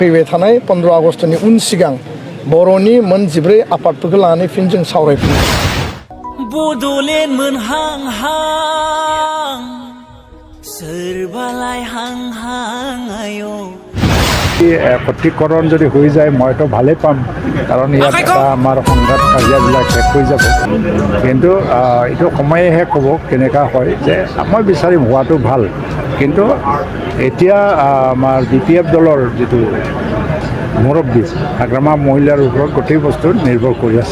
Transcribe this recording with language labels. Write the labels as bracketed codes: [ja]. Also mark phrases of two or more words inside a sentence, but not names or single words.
[brx] फैबाय थानाय 15 आगस्टनि उन सिगां बर'नि मोन 14 आफादफोरखौ लानानै फिन जों सावरायफिनो। बड'लेण्ड मोनहां हां सोरबालाय हां हां आयो [as] একত্ৰীকৰণ যদি হৈ যায় মইতো ভালেই পাম, কাৰণ ইয়াত এটা আমাৰ সংঘাত কাজিয়াবিলাক শেষ হৈ যাব। কিন্তু এইটো সময়েহে ক'ব কেনেকুৱা হয়, যে মই বিচাৰিম হোৱাটো ভাল। কিন্তু এতিয়া আমাৰ BPF দলৰ যিটো মুৰব্বী হাগ্ৰামা মহিলাৰ ওপৰত গোটেই বস্তু নিৰ্ভৰ কৰি আছে।